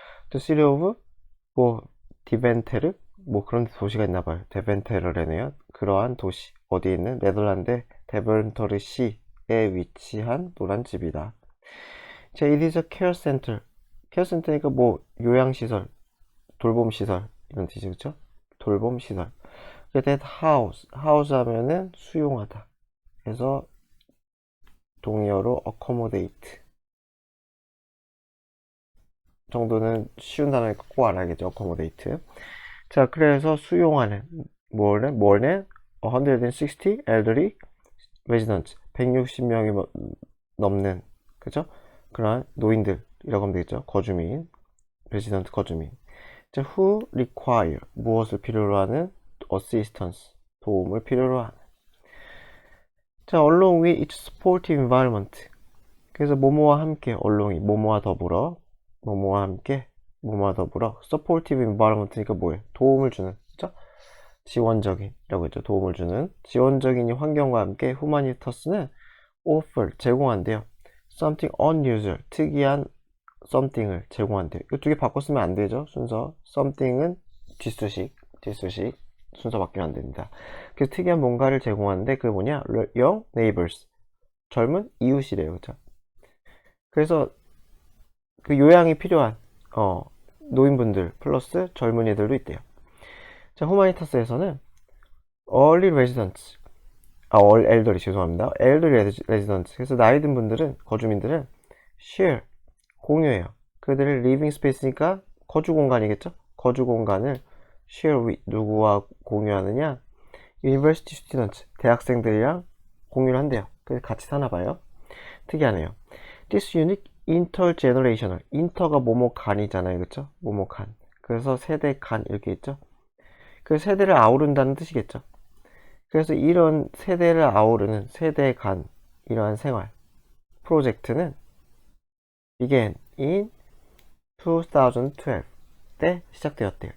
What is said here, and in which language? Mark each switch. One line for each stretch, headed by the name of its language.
English: The city of
Korean: 뭐 디벤테르 뭐 그런 도시가 있나 봐요. 데벤테르래네요. 그러한 도시 어디에 있는 네덜란드 데벤터르 시에 위치한 노란 집이다.
English: 자, it is a care center.
Korean: 케어 센터니까 뭐 요양시설, 돌봄시설 이런 뜻이죠. 그쵸? 돌봄시설.
English: that house, house
Korean: 하면은 수용하다. 그래서 동의어로 accommodate 정도는 쉬운 단어니까 꼭 알아야겠죠. accommodate. 자, 그래서 수용하는 뭐는
English: 160 elderly residents
Korean: 160명이 넘는 그죠? 그런 노인들이라고 하면 되겠죠. 거주민 resident 거주민. 자,
English: who require
Korean: 무엇을 필요로 하는 assistance 도움을 필요로 하는.
English: 자, along with its supportive environment.
Korean: 그래서 뭐뭐와 함께 along이 뭐뭐와 더불어 뭐뭐와 함께 뭐뭐와 더불어
English: supportive environment
Korean: 니까 뭐예요? 도움을 주는 그죠? 지원적인이라고 했죠. 도움을 주는 지원적인 환경과 함께 humanitas는 offer 제공한대요.
English: something unusual
Korean: 특이한 something을 제공한대요. 이 두 개 바꿔 쓰면 안 되죠. 순서 something은 뒷수식 순서 바뀌면 안 됩니다. 그래서 특이한 뭔가를 제공하는데 그게 뭐냐? young neighbors 젊은 이웃이래요. 그죠? 그래서 그 요양이 필요한 노인분들 플러스 젊은이들도 있대요. 자, 후마니타스에서는
English: early residents elderly
Korean: 죄송합니다.
English: elderly residents
Korean: 그래서 나이 든 분들은 거주민들은 share 공유해요. 그들의
English: living space
Korean: 니까 거주 공간이겠죠? 거주 공간을
English: share with
Korean: 누구와 공유하느냐?
English: university students
Korean: 대학생들이랑 공유를 한대요. 그래서 같이 사나 봐요. 특이하네요.
English: This unique intergenerational
Korean: inter가 뭐뭐 간이잖아요. 그쵸? 뭐뭐 간. 그래서 세대 간 이렇게 있죠. 그 세대를 아우른다는 뜻이겠죠. 그래서 이런 세대를 아우르는 세대 간 이러한 생활 프로젝트는
English: began in 2012
Korean: 때 시작되었대요.